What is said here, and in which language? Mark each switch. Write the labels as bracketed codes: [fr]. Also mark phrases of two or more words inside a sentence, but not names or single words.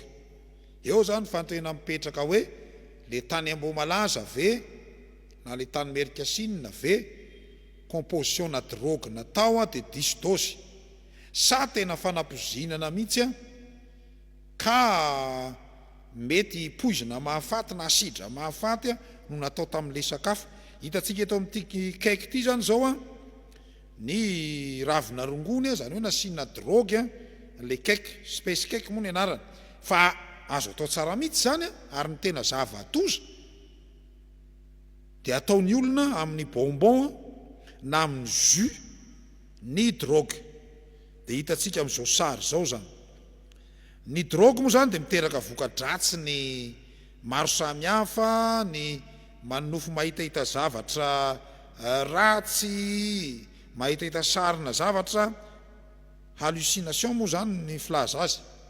[mg] Eo zany fanontena mipetraka hoe le tany Amboamalaza ve na le tany Amerika Sinina ve composition na drogue natao dia diso dosy, sa tena fanapozinana mihitsy ka mety poizina mahafaty na asidra mahafaty no natao tamin'le sakafo. Hitantsika eto amin'ity cake ity zany zao ny ravina rongony zany hoe nasiana drogue le cake, [en] space cake [mg] moa ny anarany, fa azo atao tsara mihitsy zany ary ny tena zava-toza dia ataon'ny olona amin'ny bonbon na amin'ny jus ny drogue. Dia hitantsika amin'izao sary zao zany ny drogue moa zany dia miteraka voka-dratsy ny maro samihafa, ny manofo mahitahita zavatra ratsy, mahitahita sarina zavatra, hallucination moa zany ny filaza azy.